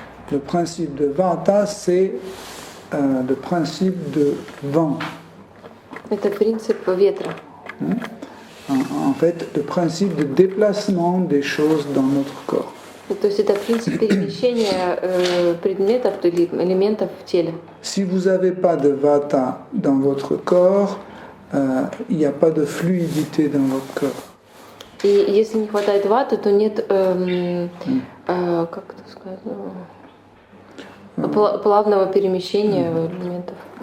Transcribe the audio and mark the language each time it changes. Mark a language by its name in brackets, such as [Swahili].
[French] Le principe de vata, c'est le principe de vent. [Russian] Это принцип ветра. [French] En fait, le principe de déplacement des choses dans notre corps. [Russian] То есть это принцип перемещения предметов или элементов в теле. [French] Si vous n'avez pas de vata dans votre corps, il n'y a pas de fluidité dans votre corps. [Russian] И если не хватает ваты, то нет, как это сказать, плавного перемещения элементов.